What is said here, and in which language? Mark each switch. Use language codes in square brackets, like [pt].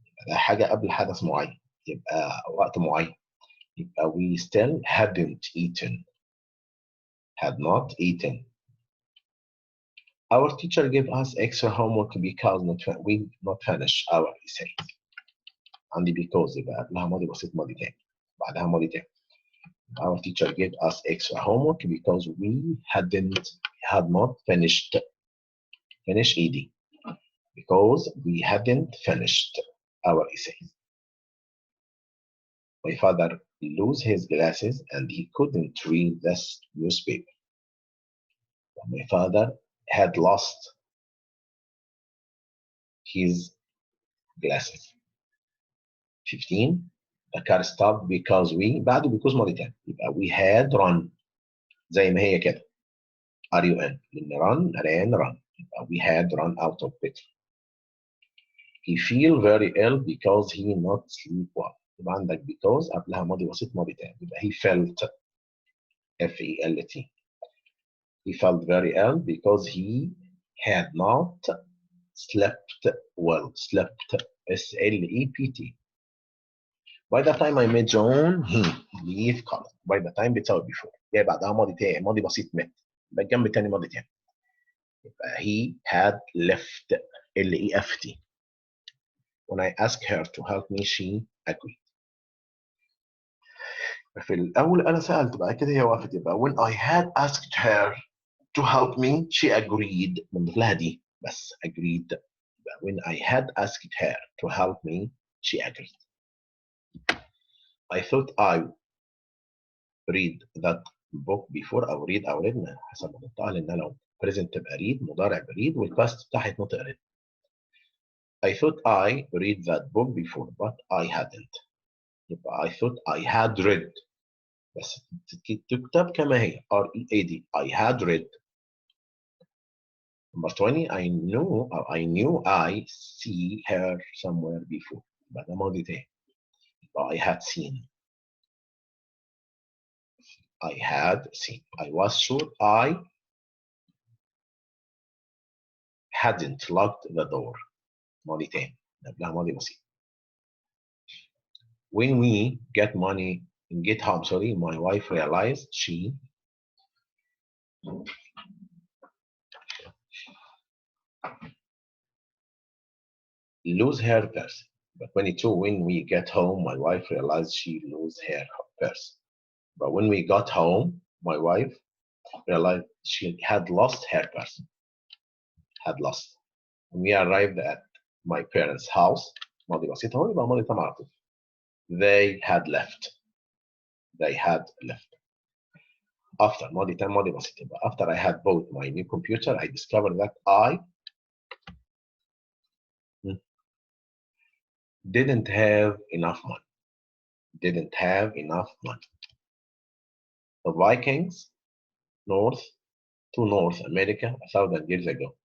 [ar] حاجة قبل حدث معين يبقى وقت معين يبقى [en] we still hadn't eaten. Had not eaten. Our teacher gave us extra homework because we not finished our essays. [ar] عندي because يبقى قبلها ماضي بسيط ماضي تاني بعدها ماضي تاني. [en] Our teacher gave us extra homework because we had not finished. Finish ED. Because we hadn't finished our essays. My father lost his glasses and he couldn't read this newspaper. My father had lost his glasses. 15. The car stopped because we [ar] بعد because ماضي تاني يبقى [en] we had run [ar] زي ما هي كده [en] RUN لأن run يبقى we had run out of petrol. He feel very ill because he not sleep well. [ar] يبقى عندك because قبلها ماضي بسيط ماضي تاني يبقى [en] he felt F-E-L-T. He felt very ill because he had not slept well. Slept S-L-E-P-T. By the time I met John he leave خلاص. [ar] By the time بتساوي before جاي بعدها ماضي تاني ماضي بسيط met يبقى الجنب التاني ماضي تاني يبقى [en] he had left L-E-F-T. When I asked her to help me she agreed. [ar] في الأول أنا سألت بعد كده هي وافقت [en] يبقى when I had asked her to help me she agreed [ar] من لها دي بس [en] agreed يبقى when I had asked her to help me she agreed. I thought I read that book before أو read أو read [ar] حسب ما نطقها لأن لو [en] present تبقى read [ar] مضارع بريد [en] والpast [ar] بتاعها يتنطق [en] read. I thought I read that book before but I hadn't. يبقى I thought I had read [ar] بس تكتب كما هي [en] R-E-A-D. I had read. Number 20. I knew I see her somewhere before. يبقى ده ماضي تاني. يبقى I had seen. I had seen. I was sure I hadn't locked the door. [ar] ماضي تاني قبلها ماضي بسيط. [en] When we get home, sorry, my wife realized she lose her purse. But 22, when we get home, my wife realized she lose her purse. But when we got home, my wife realized she had lost her purse. Had lost. When we arrived at my parents' house, [ar] ماضي بسيط هو يبقى ماضي تام على طول. [en] They had left. They had left. After [ar] ماضي تام ماضي بسيط يبقى [en] after I had bought my new computer, I discovered that I didn't have enough money. Didn't have enough money. The Vikings north to North America 1,000 years ago.